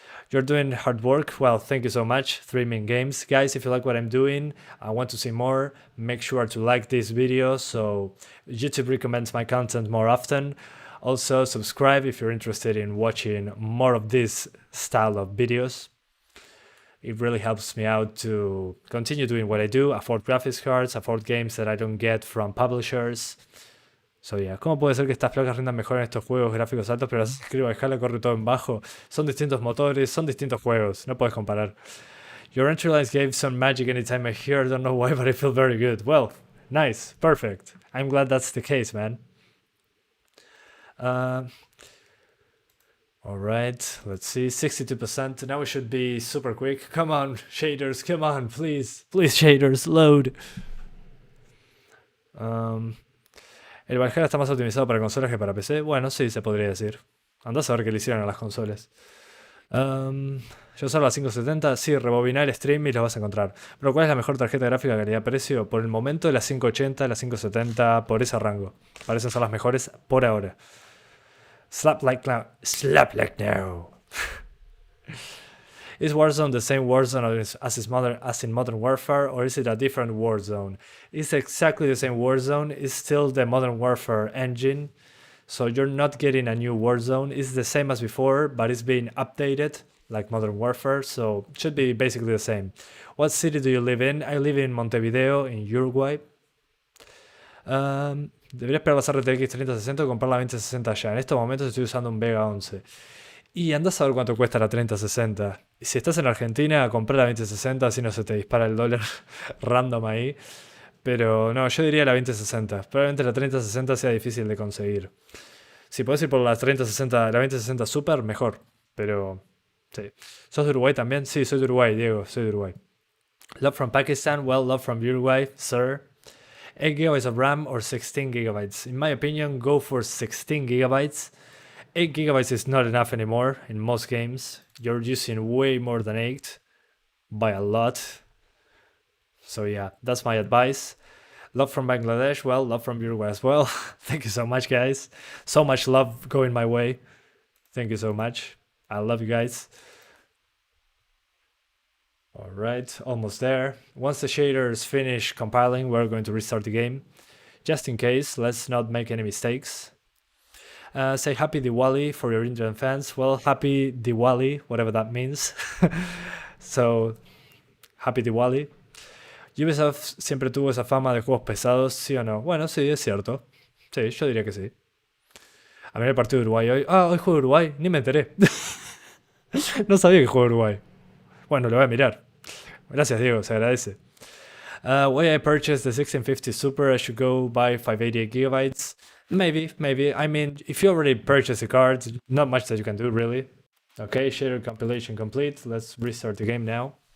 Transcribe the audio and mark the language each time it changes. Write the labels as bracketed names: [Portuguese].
[English] You're doing hard work. Well, thank you so much. 3 Min Games. Guys, if you like what I'm doing, I want to see more, make sure to like this video so YouTube recommends my content more often. Also, subscribe if you're interested in watching more of this style of videos. It really helps me out to continue doing what I do, afford graphics cards, afford games that I don't get from publishers. So yeah, [Spanish] ¿cómo puede ser que estas placas rindan mejor en estos juegos gráficos altos, pero escribo a escala corre todo en bajo? Son distintos motores, son distintos juegos, no puedes comparar. [English] Your entry lines gave some magic anytime I hear, I don't know why, but I feel very good. Well, nice, perfect. I'm glad that's the case, man. Alright, let's see, 62%. Now we should be super quick. Come on, shaders, come on, please. Please, shaders, load. [Spanish] El Valhalla está más optimizado para consolas que para PC. Bueno, sí, se podría decir. Andás a ver qué le hicieron a las consolas. Yo uso la 570. Sí, rebobinar el stream y los vas a encontrar. Pero ¿cuál es la mejor tarjeta gráfica calidad-precio? Por el momento, la 580, la 570, por ese rango. Parecen ser las mejores por ahora. [English] Slap like now. Slap like now. Is Warzone the same Warzone as in Modern Warfare, or is it a different Warzone? It's exactly the same Warzone. It's still the Modern Warfare engine, so you're not getting a new Warzone. It's the same as before, but it's being updated like Modern Warfare, so it should be basically the same. What city do you live in? I live in Montevideo, in Uruguay. [Spanish] Debería esperar las RTX 3060 o comprar la 2060 ya. En estos momentos estoy usando un Vega 11. Y andás a ver cuánto cuesta la 3060. Y si estás en Argentina, comprá la 2060, así no se te dispara el dólar random ahí. Pero no, yo diría la 2060. Probablemente la 3060 sea difícil de conseguir. Si podés ir por la 3060, la 2060 Super, mejor. Pero sí. ¿Sos de Uruguay también? Sí, soy de Uruguay, Diego, soy de Uruguay. [English] Love from Pakistan, well, love from Uruguay, sir. 8 GB of RAM or 16 GB? In my opinion, go for 16 GB. 8 GB is not enough anymore in most games. You're using way more than 8 by a lot. So yeah, that's my advice. Love from Bangladesh, well, love from Uruguay as well. Thank you so much, guys. So much love going my way. Thank you so much. I love you guys. Alright, almost there. Once the shaders finish compiling, we're going to restart the game. Just in case, let's not make any mistakes. Say happy Diwali for your Indian fans. Well, happy Diwali, whatever that means. So, happy Diwali. [Spanish] Ubisoft siempre tuvo esa fama de juegos pesados, ¿sí o no? Bueno, sí, es cierto. Sí, yo diría que sí. A ver el partido de Uruguay hoy. Ah, hoy juego Uruguay, ni me enteré. No sabía que juego Uruguay. Bueno, lo voy a mirar. Gracias, Diego, se agradece. [English] Why I purchased the 1650 Super, I should go buy 588 gigabytes. Maybe. I mean, if you already purchased the cards, not much that you can do, really. Okay, shader compilation complete. Let's restart the game now.